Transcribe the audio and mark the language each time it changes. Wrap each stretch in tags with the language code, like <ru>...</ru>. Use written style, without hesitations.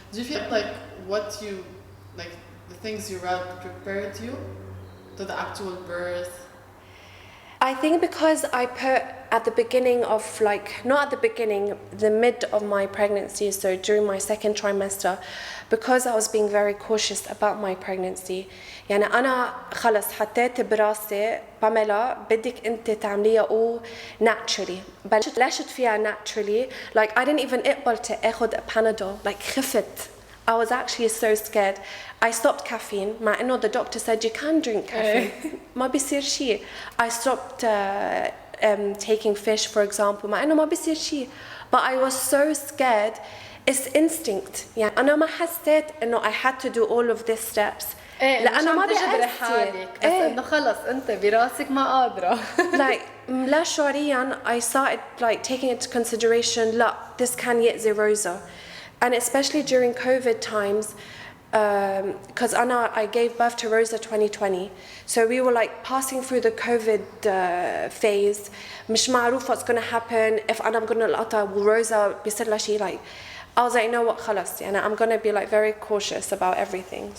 <en>Do you feel like the things you read prepared you to the actual birth? I think because I put at the beginning of like, not at the beginning, the mid of my pregnancy, so during my second trimester, because I was being very cautious about my pregnancy.</en> <ar>يعني أنا خلص حطيت براسي باميلا بدك أنت تعمليها naturally. بلشت فيها naturally.</ar> <en>Like I didn't even</en> <ar>اقبل تاخد</ar> <en>Panadol. Like</en> <ar>خفت.</ar> <en>I was actually so scared. I stopped caffeine.</en> <ar>مع إنه</ar> <en>the doctor said you can drink caffeine.</en> <ar>ما بيصير شيء.</ar> <en>I stopped taking fish, for example.</en> <ar>مع إنه ما بيصير شيء.</ar> <en>But I was so scared. It's instinct.</en> <ar>يعني أنا ما حسيت إنه</ar> <en>I had to do all of these steps.</en> <ar>لأنه ما بيجبر حالك بس إنه خلص أنت براسك ما قادرة.</ar> <en>Like</en> <ar>لا شعوريا</ar> <en>I started like taking into consideration لا this can</en> <ar>يأذي</ar> <en>Rosa, and especially during COVID times, because I gave birth to Rosa 2020, so we were like passing through the COVID phase.</en> <ar>مش معروف</ar> <en>what's gonna happen if I'm gonna</en> <ar>القطع وروزا بيصير لها شيء.</ar> <en>Like I was like, you know what,</en> <ar>خلاص يعني</ar> <en>I'm gonna be like very cautious about everything.</en>